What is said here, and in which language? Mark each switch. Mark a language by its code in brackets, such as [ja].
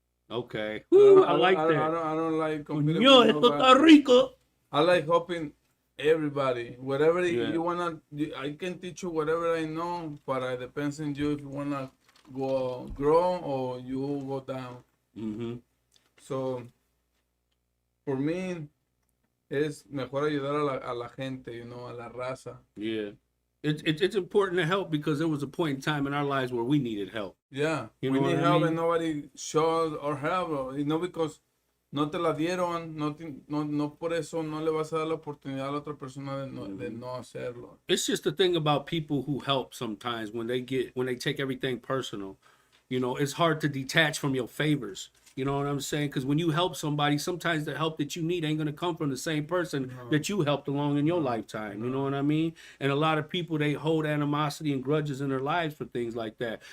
[en] Okay. Woo, I like that. I don't like competing with nobody. I like helping everybody. Whatever you wanna, I can teach you whatever I know, but it depends on you if you wanna grow or you go down. So, for me, [es] es mejor ayudar a la gente, a la raza. [en] Yeah. It's important to help because there was a point in time in our lives where we needed help. Yeah, we need help and nobody shows or help, because [es] no te la dieron, no por eso no le vas a dar la oportunidad a la otra persona de no hacerlo. [en] It's just the thing about people who help sometimes when they take everything personal. It's hard to detach from your favors. You know what I'm saying? Because when you help somebody, sometimes the help that you need ain't going to come from the same person that you helped along in your lifetime. You know what I mean? And a lot of people, they hold animosity and grudges in their lives for things like that.